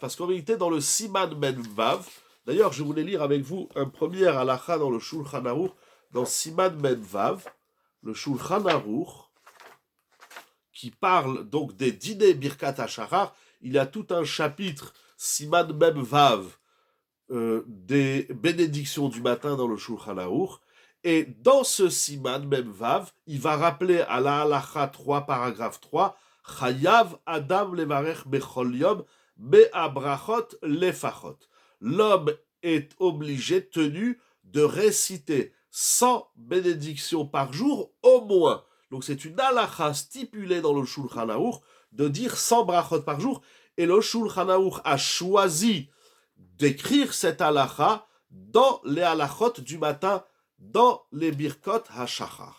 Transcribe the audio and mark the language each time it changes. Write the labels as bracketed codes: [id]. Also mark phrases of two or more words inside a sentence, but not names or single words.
[fr] Parce qu'en réalité, dans le Siman Mem Vav, d'ailleurs, je voulais lire avec vous un premier Halacha dans le Shulchan Aruch, dans Siman Mem Vav, le Shulchan Aruch, qui parle donc des dîners Birkat HaShachar. Il y a tout un chapitre, Siman Mem Vav, des bénédictions du matin dans le Shulchan Aruch. Et dans ce Siman Mem Vav, il va rappeler à la Halacha 3, paragraphe 3, [he] חייב אדם לברך בכל יום מאה ברכות לפחות. [fr] L'homme est obligé, tenu, de réciter 100 bénédictions par jour au moins. Donc c'est une Halacha stipulée dans le Shulchan Aruch de dire 100 brachot par jour. Et le Shulchan Aruch a choisi d'écrire cette Halacha dans les halachot du matin, dans les Birkot HaShachar.